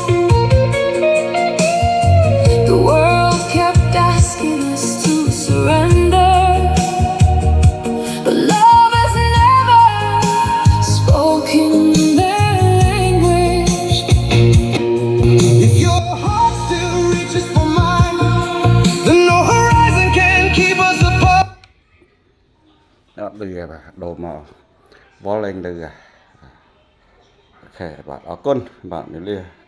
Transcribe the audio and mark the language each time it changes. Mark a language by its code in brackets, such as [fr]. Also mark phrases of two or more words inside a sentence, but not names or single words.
[en] The world kept asking us to surrender, but love has never spoken their language. If your heart still reaches for mine, then no horizon can keep us apart. [km] អត់លឺទេបាទដូរមកវល់ឡើងលឺអូខេបាទអរគុណបាទនេះលា